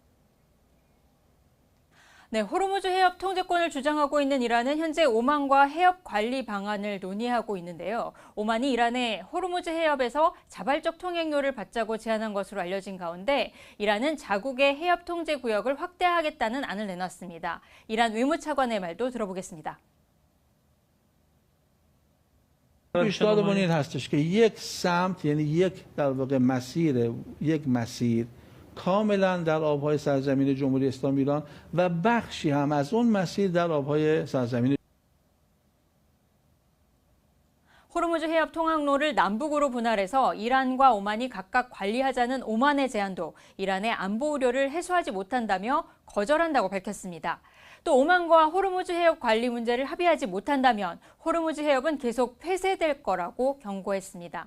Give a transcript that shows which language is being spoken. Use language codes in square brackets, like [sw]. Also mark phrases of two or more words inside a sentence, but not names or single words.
[ko] 네, 호르무즈 해협 통제권을 주장하고 있는 이란은 현재 오만과 해협 관리 방안을 논의하고 있는데요. 오만이 이란에 호르무즈 해협에서 자발적 통행료를 받자고 제안한 것으로 알려진 가운데 이란은 자국의 해협 통제 구역을 확대하겠다는 안을 내놨습니다. 이란 외무차관의 말도 들어보겠습니다. [fa] پیشنهاد ما این هستش که یک سمت یعنی یک مسیر کاملا در آبهای سرزمین جمهوری اسلامی ایران و بخشی هم از اون مسیر در آبهای سرزمین [ko] 호르무즈 해협 통항로를 남북으로 분할해서 이란과 오만이 각각 관리하자는 오만의 제안도 이란의 안보 우려를 해소하지 못한다며 거절한다고 밝혔습니다. 또 오만과 호르무즈 해협 관리 문제를 합의하지 못한다면 호르무즈 해협은 계속 폐쇄될 거라고 경고했습니다.